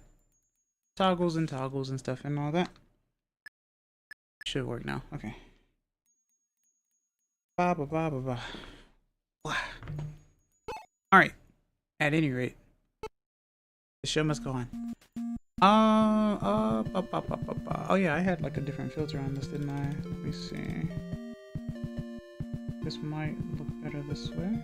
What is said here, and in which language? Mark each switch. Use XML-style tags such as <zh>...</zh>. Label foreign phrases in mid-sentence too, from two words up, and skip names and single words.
<en>Toggles and stuff and all that. Should work now. Okay. Ba ba ba ba ba. Alright. At any rate, the show must go on. Oh yeah, I had like a different filter on this, didn't I? Let me see. This might look better this way.</en>